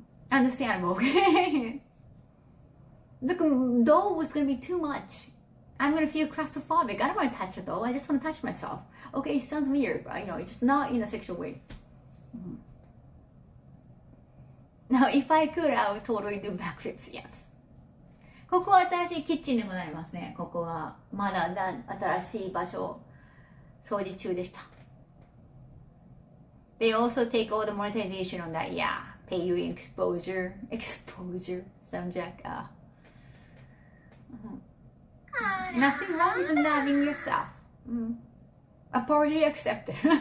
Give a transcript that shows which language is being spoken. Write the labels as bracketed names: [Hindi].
[English] Understandable, okay? The doll was gonna be too much. I'm gonna feel claustrophobic. I don't want to touch a doll. I just want to touch myself. Okay, it sounds weird, but it's just not in a sexual way. Now, if I could, I would totally do backflips. Yes. [Japanese] ここは新しいキッチンでございますね。ここはまだ新しい場所掃除中でした。 [English] They also take all the monetization on that. Yeah, pay you exposure, subject. Nothing wrong with loving yourself. Apology accepted.